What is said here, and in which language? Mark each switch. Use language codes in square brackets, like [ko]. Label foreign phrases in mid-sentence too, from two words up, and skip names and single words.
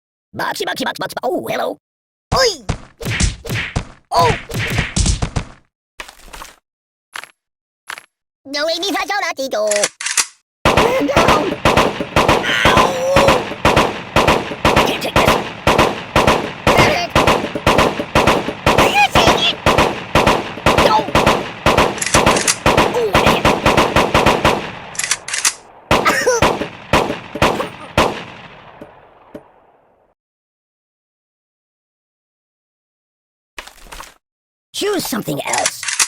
[en] Boxy, boxy, box, box. Oh, hello. Oi! Oh! [it] No, mi faccio un attimo. [en] Man down! Ow! I can't take this. Medic! Are you seeing it? No! Oh, what a hit! Choose something else.